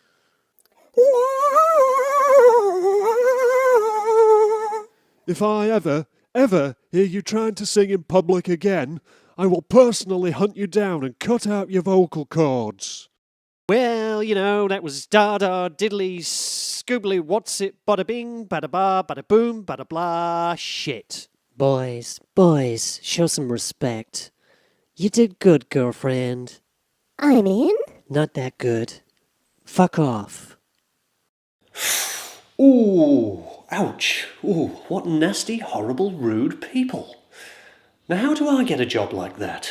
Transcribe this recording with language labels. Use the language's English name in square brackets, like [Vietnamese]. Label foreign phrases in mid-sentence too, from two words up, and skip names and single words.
[English] If I ever hear you trying to sing in public again, I will personally hunt you down and cut out your vocal cords. Well, you know, that was da-da, diddly, scoobly, what's it, bada bing, bada ba, bada boom, bada blah, shit. Boys, show some respect. You did good, girlfriend. I'm in. Not that good. Fuck off. Ooh, ouch. Ooh, what nasty, horrible, rude people. Now how do I get a job like that?